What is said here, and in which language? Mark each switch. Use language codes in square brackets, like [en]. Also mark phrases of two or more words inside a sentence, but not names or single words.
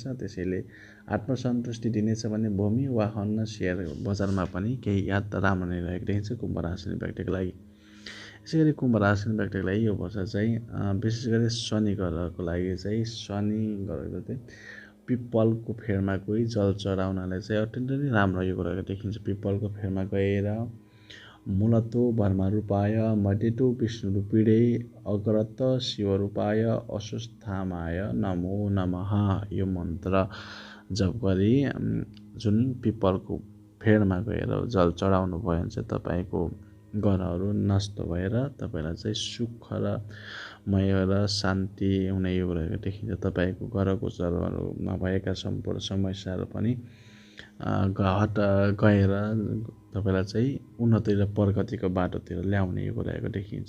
[ne] त्यसैले आत्मसन्तुष्टि दिनेछ भने भूमि वाहन सेयर बजारमा पनि केही याद राम्रो नै रहेको देखिन्छ कुम्भ राशि व्यक्तिको लागि। यसै गरी कुम्भ राशिको व्यक्तिलाई यो वर्ष चाहिँ विशेष गरी शनि ग्रहको लागि चाहिँ शनि ग्रहको चाहिँ पिपलको फेरमा कोही जल चढाउनाले चाहिँ अत्यन्तै नै राम्रो यो कुराको देखिन्छ। पिपलको फेरमा गएर [sa] मूलतो ब्रह्मरूपाय मध्यतो विष्णुरूपिणे अग्रत शिवरूपाय अस्वस्थामाय नमो नमः [ne] यो मन्त्र जप गरी जुन पिपलको फेरमा गएर जल चढाउनु भयो भने चाहिँ तपाईँको ग्रहहरू नष्ट भएर तपाईँलाई चाहिँ सुख र मय र शान्ति हुने यो कुराको देखिन्छ। तपाईँको ग्रह गोचरहरूमा भएका सम्पूर्ण समस्याहरू पनि गएर तपाईँलाई चाहिँ उन्नति र प्रगतिको बाटोतिर ल्याउने यो कुराको देखिन्छ।